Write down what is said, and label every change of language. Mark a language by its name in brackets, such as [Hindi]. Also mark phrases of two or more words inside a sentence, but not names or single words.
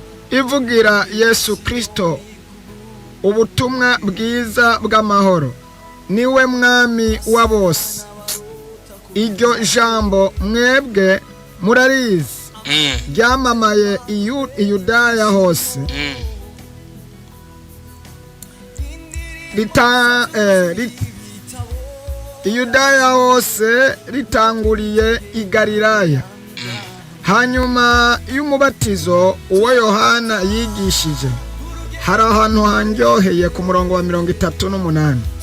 [Kinyarwanda] Ivugira Yesu Kristo, ubutumwa bwiza bw'amahoro. Niwe mwami wa bose. Iryo jambo mwebwe murarizi. Mm. Ryamamaye i Yu-, i Yudaya hose. Mm. Rita-, eh, rit-, i Yudaya hose ritanguriye i Galilaya. Mm. Hanyuma y'umubatizo uwo Yohana yigishije, hari ahantu handyoheye ku murongo wa mirongo itatu n'umunani.